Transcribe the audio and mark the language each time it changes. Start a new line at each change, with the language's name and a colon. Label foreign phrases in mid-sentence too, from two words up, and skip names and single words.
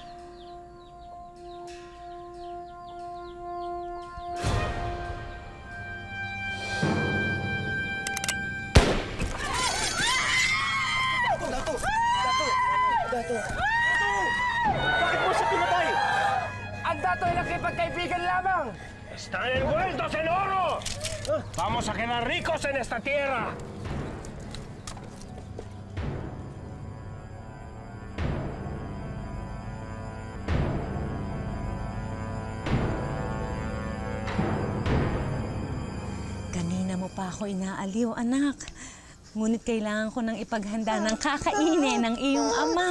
Filipino: Bakit mo siya pinatay? Ang dato ay nakipagkaibigan lamang.
Spanish: Están envueltos en oro. Vamos a quedar ricos en esta tierra.
Filipino: Kanina mo pa ako inaaliw, anak. Ngunit kailangan ko nang ipaghanda ng kakainin ng iyong ama.